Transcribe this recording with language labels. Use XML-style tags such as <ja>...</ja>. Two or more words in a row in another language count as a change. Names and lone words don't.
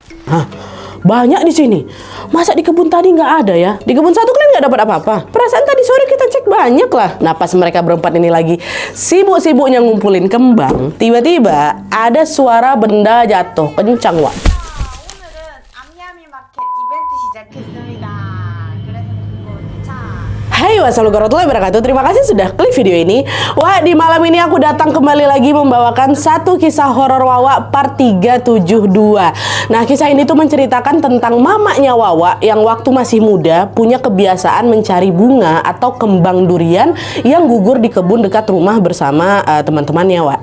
<id>Hah? Banyak di sini. Masa di kebun tadi nggak ada ya? Di kebun satu kalian nggak dapat apa-apa. Perasaan tadi sore kita cek banyak lah. Nah pas mereka berempat ini lagi sibuk-sibuknya ngumpulin kembang, tiba-tiba ada suara benda jatuh kencang, Wak.</id> <ko>오늘은 암야미 마켓 이벤트 시작했습니다. 그래서 그거 차.</ko> <id>Hai</id> <ar>والسلام عليكم ورحمة الله وبركاته.</ar> <id>Terima kasih sudah klik video ini. Wah, di malam ini aku datang kembali lagi membawakan satu kisah horor Wawa part 372. Nah, kisah ini tuh menceritakan tentang mamanya Wawa yang waktu masih muda punya kebiasaan mencari bunga atau kembang durian yang gugur di kebun dekat rumah bersama teman-temannya, Wak.</id>